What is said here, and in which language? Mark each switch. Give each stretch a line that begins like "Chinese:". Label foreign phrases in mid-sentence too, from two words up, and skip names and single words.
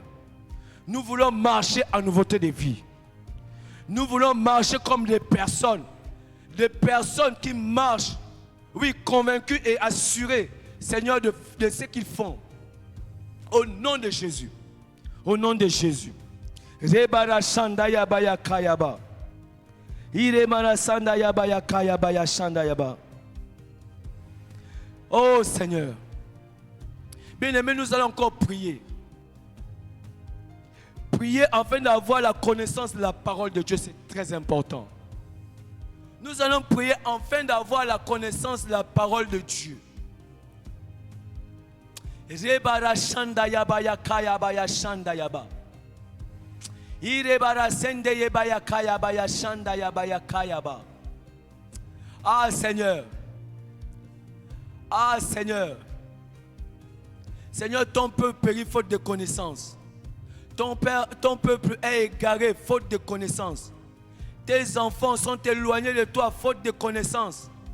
French: Nous voulons marcher en nouveauté de vie. Nous voulons marcher comme des personnes qui marchent, oui, convaincues et assurées, Seigneur, de ce qu'ils font. Au nom de Jésus. Au nom de Jésus. Rebara Shandaya Baya Kayaba. Iremana Sandaya Baya Kayaba Shandayaba. Oh Seigneur. Bien-aimés, nous allons encore prier. Prier afin d'avoir la connaissance de la parole de Dieu, c'est très important. Nous allons prier afin d'avoir la connaissance de la parole de Dieu. Rebara Shandaya Baya Kayaba Shandayaba. Irebara Sendeye Baya Kayaba Shandayaba Kayaba. Ah Seigneur. Ah Seigneur. Seigneur, ton peuple périt faute de connaissance. Ton peuple est égaré faute de connaissance. Tes enfants sont éloignés de toi faute de connaissance.